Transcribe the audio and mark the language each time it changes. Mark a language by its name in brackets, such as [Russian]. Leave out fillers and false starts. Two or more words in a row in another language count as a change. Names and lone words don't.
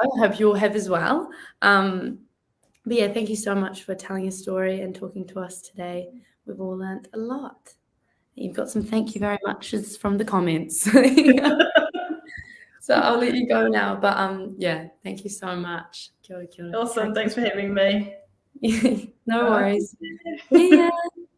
[English] I hope you all have as well. But yeah, thank you so much for telling your story and talking to us today. We've all learned a lot. You've got some thank you very muches from the comments. So I'll let you go now. But yeah, thank you so much. [Māori] Kia ora, kia ora. [English] Awesome. Thanks for having me. No worries. Yeah.